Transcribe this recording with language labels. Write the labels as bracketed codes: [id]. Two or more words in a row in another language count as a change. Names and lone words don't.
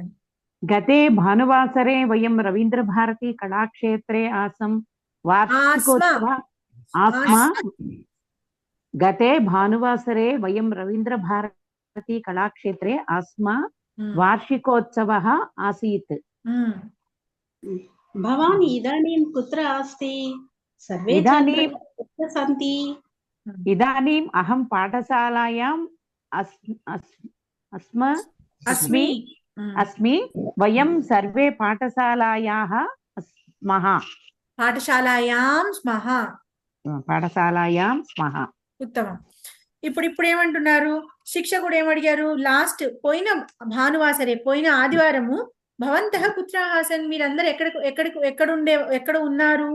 [sa] గతే భానువాసరే వయం రవీంద్ర భారతి కళాక్షేత్రే ఆసం వార్షికోత్సవ ఆస్మా గతే భానువాసరే వయం రవీంద్ర భారతి కళాక్షేత్రే ఆస్మా వార్షికోత్సవः ఆసీత్. భవాన్ ఇదానీం కుత్ర అస్తి? సర్వే ఇదానీం ఛాత్రాः కుత్ర సంతి? ఇదానీం అహం పాఠశాలాయాం అస్మి వయం సర్వే పాఠశాలాయాः పాఠశాలాయాం స్మః. [te] ఉత్తమం. ఇప్పుడు ఏమంటున్నారు? శిక్షకుడు ఏమడిగారు? లాస్ట్ పోయిన భానువాసరే పోయిన ఆదివారము [sa] భవంతః కుత్ర ఆసన్, [te] మీరందరూ ఎక్కడ ఉన్నారు?